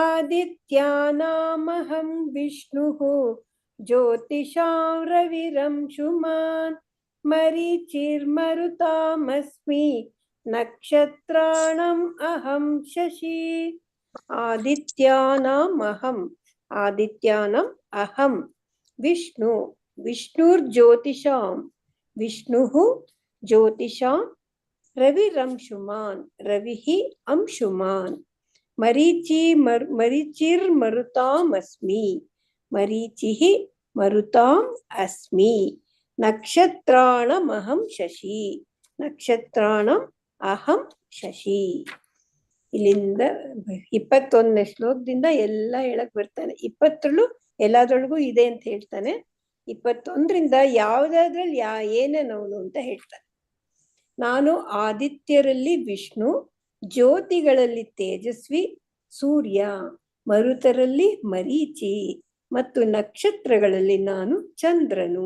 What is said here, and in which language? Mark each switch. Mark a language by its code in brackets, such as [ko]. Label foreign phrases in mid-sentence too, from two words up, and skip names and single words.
[sa] ಆದಿತ್ಯಾನಾಮಹಂ ವಿಷ್ಣುಃ ज्योतिषां रविरंशुमान् मरीचिर्मरुतामस्मि नक्षत्राणाम् अहं शशि आदित्यानाम् अहं विष्णुर्ज्योतिषां विष्णुः ज्योतिषां रविरंशुमान् रविः अंशुमान् मरीचिर्मरुतामस्मि मरीचिः मरुताम् अस्मि नक्षत्राणामहं शशि ನಕ್ಷತ್ರಾಣಂ ಅಹಂ ಶಶಿ. [kn] ಇಲ್ಲಿಂದ 21ನೇ ಶ್ಲೋಕದಿಂದ ಎಲ್ಲ ಹೇಳಕ್ ಬರ್ತಾನೆ. 20 ಎಲ್ಲಾದ್ರೊಳಗೂ ಇದೆ ಅಂತ ಹೇಳ್ತಾನೆ. 21ರಿಂದ ಯಾವ್ದಾದ್ರಲ್ಲಿ ಏನೇನವನು ಅಂತ ಹೇಳ್ತಾನೆ. ನಾನು ಆದಿತ್ಯರಲ್ಲಿ ವಿಷ್ಣು, ಜ್ಯೋತಿಗಳಲ್ಲಿ ತೇಜಸ್ವಿ ಸೂರ್ಯ, ಮರುತರಲ್ಲಿ ಮರೀಚಿ ಮತ್ತು ನಕ್ಷತ್ರಗಳಲ್ಲಿ ನಾನು ಚಂದ್ರನು.